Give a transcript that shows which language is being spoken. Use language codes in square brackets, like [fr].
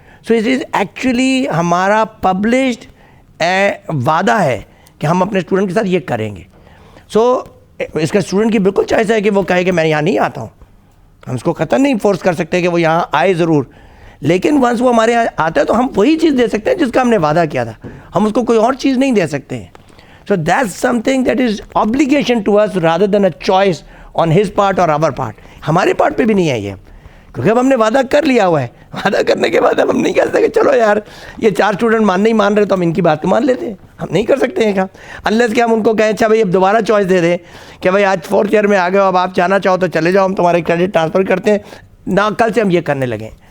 [en] so it is actually [ur] ہمارا published وعدہ ہے کہ ہم اپنے اسٹوڈنٹ کے ساتھ یہ کریں گے. سو اس کا اسٹوڈنٹ کی بالکل چوائس ہے کہ وہ کہے کہ میں یہاں نہیں آتا ہوں, ہم اس کو قطعاً نہیں فورس کر سکتے کہ وہ یہاں آئے ضرور, لیکن ونس وہ ہمارے یہاں آتا ہے تو ہم وہی چیز دے سکتے ہیں جس کا ہم نے وعدہ کیا تھا, ہم اس کو کوئی اور چیز نہیں دے سکتے ہیں. [en] So that's something that is obligation to us rather than a choice on his part or our part. [ur] ہمارے پارٹ پہ بھی نہیں ہے یہ, کیونکہ اب ہم نے وعدہ کر لیا ہوا ہے. وعدہ کرنے کے بعد اب ہم نہیں کہہ سکتے کہ چلو یار یہ 4 اسٹوڈنٹ نہیں مان رہے تو ہم ان کی بات کو مان لیتے ہیں. ہم نہیں کر سکتے ہیں کام, unless کہ ہم ان کو کہیں اچھا بھائی اب دوبارہ چوائس دے دیں کہ بھائی آج 4th ایئر میں آ گئے ہو, اب آپ جانا چاہو تو چلے جاؤ, ہم تمہارے کریڈٹ ٹرانسفر کرتے ہیں نہ, کل سے ہم یہ کرنے لگیں.